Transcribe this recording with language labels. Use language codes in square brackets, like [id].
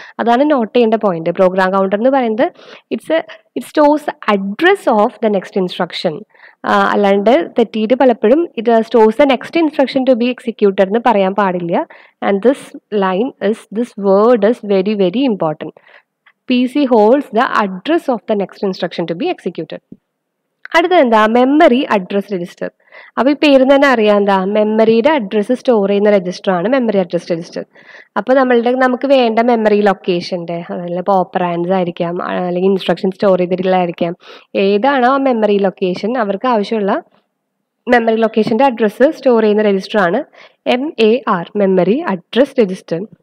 [ml] അതാണ് നോട്ട് ചെയ്യേണ്ട point. Program counter എന്ന് പറയുന്നത് [en] It stores address of the next instruction. [ml] അല്ലാണ്ട് തെറ്റിയിട്ട് പലപ്പോഴും ഇത് [en] stores the next instruction to be executed [ml] എന്ന് പറയാൻ പാടില്ല. [en] And this word is very very important. PC holds the address of the next instruction to be executed. [ml] അടുത്തത് എന്താ, memory address register. അപ്പോൾ ഈ പേര് തന്നെ അറിയാം എന്താ, മെമ്മറിയുടെ അഡ്രസ്സ് സ്റ്റോർ ചെയ്യുന്ന രജിസ്റ്ററാണ് മെമ്മറി അഡ്രസ് രജിസ്റ്റർ. അപ്പോൾ നമുക്ക് വേണ്ട മെമ്മറി ലൊക്കേഷൻ്റെ, അതല്ല ഇപ്പോൾ ഓപ്പറാൻഡ്സ് ആയിരിക്കാം, അല്ലെങ്കിൽ ഇൻസ്ട്രക്ഷൻ സ്റ്റോർ ചെയ്തിട്ടുള്ളതായിരിക്കാം, ഏതാണോ ആ മെമ്മറി ലൊക്കേഷൻ അവർക്ക് ആവശ്യമുള്ള മെമ്മറി ലൊക്കേഷൻ്റെ അഡ്രസ്സ് സ്റ്റോർ ചെയ്യുന്ന രജിസ്റ്ററാണ് MAR, മെമ്മറി അഡ്രസ് രജിസ്റ്റർ.